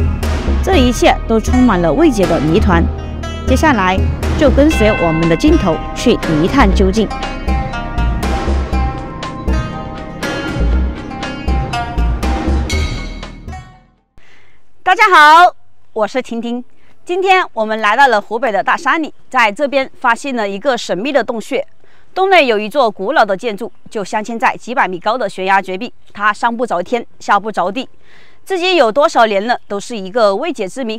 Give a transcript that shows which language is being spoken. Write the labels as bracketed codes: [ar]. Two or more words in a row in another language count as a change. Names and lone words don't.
[zh] 這一切都充滿了未解的謎團。接下來就跟隨我們的鏡頭去一探究竟。大家好，我是婷婷。今天我们来到了湖北的大山裡，在這邊發現了一個神秘的洞穴。洞內有一座古老的建築，就鑲嵌在幾百米高的懸崖絕壁，它上不着天，下不着地，至今有多少年了，都是一個未解之謎。